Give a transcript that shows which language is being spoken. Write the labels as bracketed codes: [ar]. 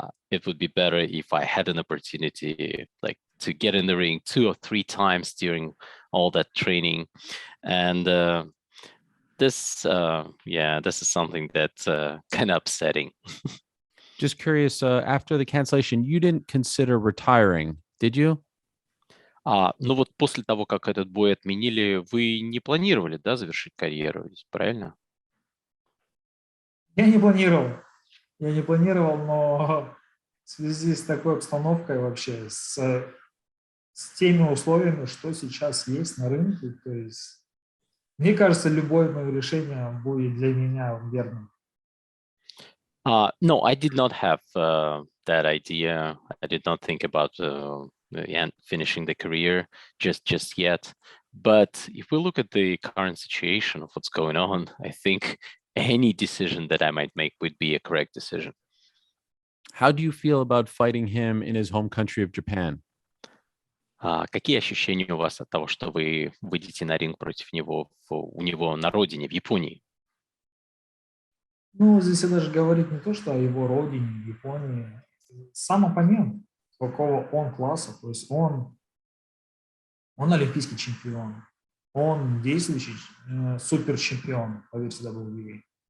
[en] It would be better if I had an opportunity, like to get in the ring 2 or 3 times during all that training. And this is something that's kind of upsetting. Just curious, after the cancellation, you didn't consider retiring, did you? [ru] Ну вот после того, как этот бой отменили, вы не планировали, да, завершить карьеру, правильно? Я не планировал, но в связи с такой обстановкой вообще, с теми условиями, что сейчас есть на рынке, то есть мне кажется, любое мое решение будет для меня верным. [en] No, I did not have that idea. I did not think about finishing the career just yet. But if we look at the current situation of what's going on, I think any decision that I might make would be a correct decision. How do you feel about fighting him in his home country of Japan? [ru] Какие ощущения у вас от того, что вы выйдете на ринг против него у него на родине, в Японии? Ну, здесь даже говорить не то, что о его родине, в Японии. Сам оппонент, какого он класса, то есть он олимпийский чемпион, он действующий суперчемпион по версии WWE.